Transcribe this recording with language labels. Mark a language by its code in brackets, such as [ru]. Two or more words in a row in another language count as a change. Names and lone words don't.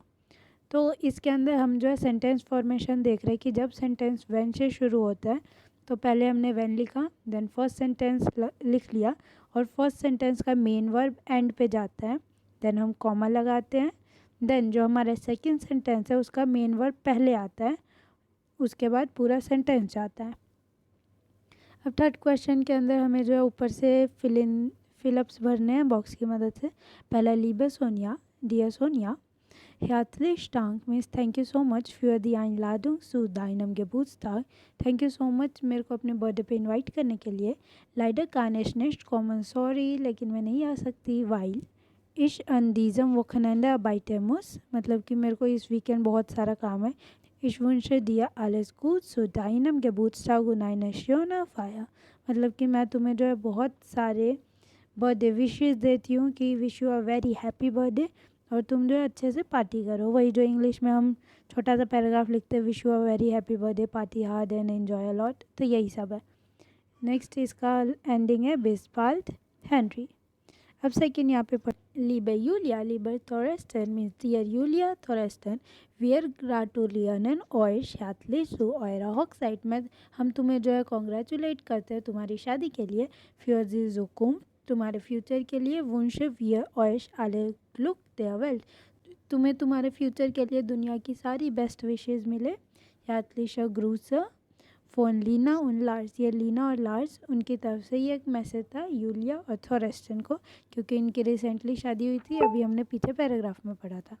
[hi] तो इसके अंदर हम जो है [en] sentence formation [hi] देख रहे हैं कि जब [en] sentence when [hi] से शुरू होता है तो पहले हमने व्हेन लिखा, [en] then first sentence [hi] लिख लिया और [en] first sentence [hi] का [en] main verb end [hi] पे जाता है, देन हम कॉमा लगाते हैं, देन जो हमारा [en] second sentence [hi] है उसका [en] main verb [hi] पहले आता है, उसके बाद पूरा सेंटेंस आता है। अब [en] third question [hi] के अंदर हमें जो है ऊपर से फिलअप्स भरने हैं बॉक्स की मदद से। पहला लीबे सोनिया, डियर सोनिया, [de] herzlichen Dank [en] means thank you so much [de] für die Einladung zu deinem Geburtstag। [en] thank you so much [hi] मेरे को अपने बर्थडे पे इनवाइट करने के लिए। [de] leider kann ich nicht kommen, [hi] सॉरी लेकिन मैं नहीं आ सकती। [de] weil ich an diesem Wochenende arbeiten muss, [hi] मतलब कि मेरे को इस वीकेंड बहुत सारा काम है। [de] ich wünsche dir alles gut zu deinem Geburtstag und eine schöne Feier, [hi] मतलब कि मैं तुम्हें जो है बहुत सारे [en] birthday wishes [hi] देती हूँ कि [en] wish you a very happy birthday, [hi] और तुम जो है अच्छे से पार्टी करो। वही जो इंग्लिश में हम छोटा सा पैराग्राफ लिखते हैं, [en] wish you a very happy birthday, party hard and enjoy a lot, [hi] तो यही सब है। नेक्स्ट इसका एंडिंग है [de] bis bald [hi] हेनरी। अब सेकेंड यहाँ पे लीबे यूलिया, लीबर थोरेस्टन [en] means dear [hi] यूलिया थोरेस्टन, [de] wir gratulieren euch herzlich zu eurer Hochzeit [hi] में हम तुम्हें जो है कॉन्ग्रेचुलेट करते हैं तुम्हारी शादी के लिए। [de] für die Zukunft [hi] तुम्हारे फ्यूचर के लिए। [de] wünsche wir euch alle Glück der Welt [hi] तुम्हें तुम्हारे फ्यूचर के लिए दुनिया की सारी [en] best wishes [hi] मिले। [de] herzliche Grüße von Lina und Lars, [hi] ये लीना और लार्स उनकी तरफ से ये एक मैसेज था यूलिया और थोरेस्टन को, क्योंकि इनकी रिसेंटली शादी हुई थी, अभी हमने पीछे पैराग्राफ में पढ़ा था।